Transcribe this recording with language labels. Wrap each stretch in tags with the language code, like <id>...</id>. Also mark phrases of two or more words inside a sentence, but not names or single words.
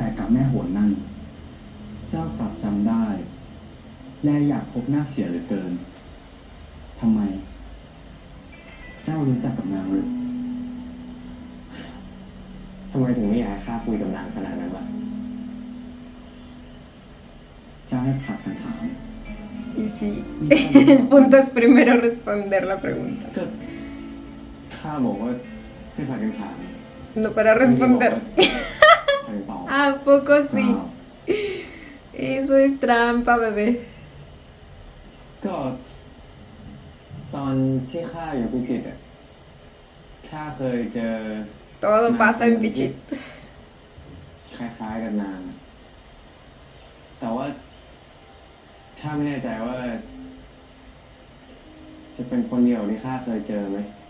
<th>กับแม่โหนนั่น เจ้ากลับจำได้ และอยากพบหน้าเสียเหลือเกิน ทำไม เจ้ารู้จักกับนางหรือทำไมถึงไม่อยากให้ข้าคุยกับนางขนาดนั้นล่ะ เจ้าให้ผลัดกันถาม</th> <es>Y sí, el punto es primero responder la pregunta,</es> <th>ก็ข้าบอกว่าให้ผลัดกันถาม</th> <es>no para responder.</es> <th>ผลัดกันตอบ</th> <es>¿A poco sí?</es> <th>อ้าว</th> <es>Eso es trampa, bebé.</es> <th>ก็ตอนที่ข้าอยู่พิจิตรอ่ะข้าเคยเจอ</th> <es>Todo pasa en Pichit.</es> <th>คล้ายๆกับนาง แต่ว่าข้าไม่แน่ใจว่า จะเป็นคนเดียวที่ข้าเคยเจอไหม</th>